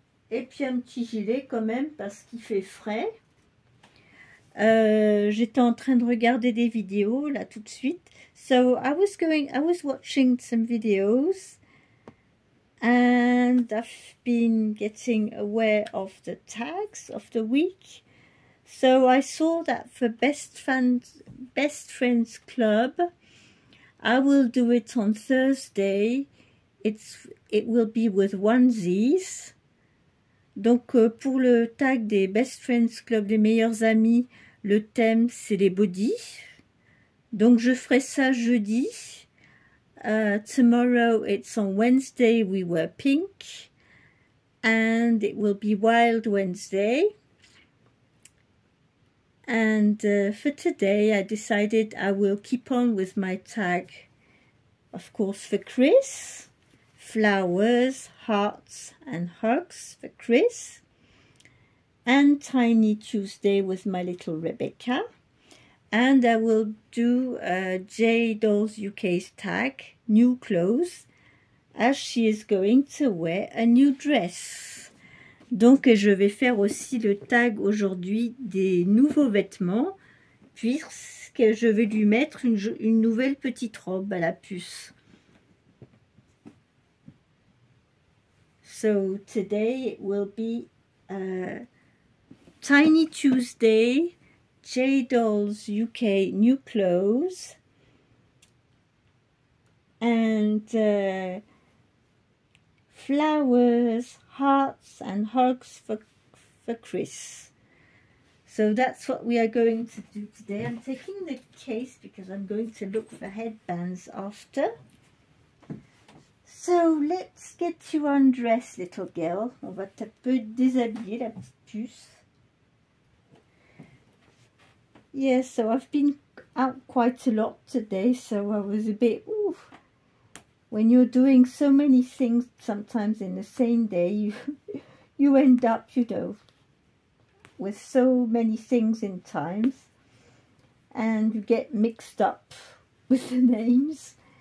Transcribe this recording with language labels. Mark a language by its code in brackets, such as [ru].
[fr] Et puis un petit gilet quand même parce qu'il fait frais. J'étais en train de regarder des vidéos là tout de suite. [en] So I was watching some videos. And I've been getting aware of the tags of the week. So I saw that for Best Friends Club, I will do it on Thursday. It will be with onesies. [fr] Donc pour le tag des Best Friends Club, des meilleurs amis, le thème c'est les bodies. Donc je ferai ça jeudi. [en] Tomorrow it's on Wednesday we wear pink and it will be Wild Wednesday, and for today I decided I will keep on with my tag, of course, for Chris, flowers, hearts and hugs for Chris, and Tiny Tuesday with my little Rebecca. And I will do J Dolls UK's tag, new clothes, as she is going to wear a new dress. [fr] Donc je vais faire aussi le tag aujourd'hui des nouveaux vêtements, puisque je vais lui mettre une nouvelle petite robe à la puce. [en] So today it will be Tiny Tuesday, J Dolls UK new clothes, and flowers, hearts and hugs for Chris. So that's what we are going to do today. I'm taking the case because I'm going to look for headbands after. So let's get you undressed, little girl. [fr] On va un peu déshabiller la petite puce. [en] Yes, so I've been out quite a lot today, so I was a bit, ooh. When you're doing so many things sometimes in the same day, you end up, you know, with so many things in times, and you get mixed up with the names.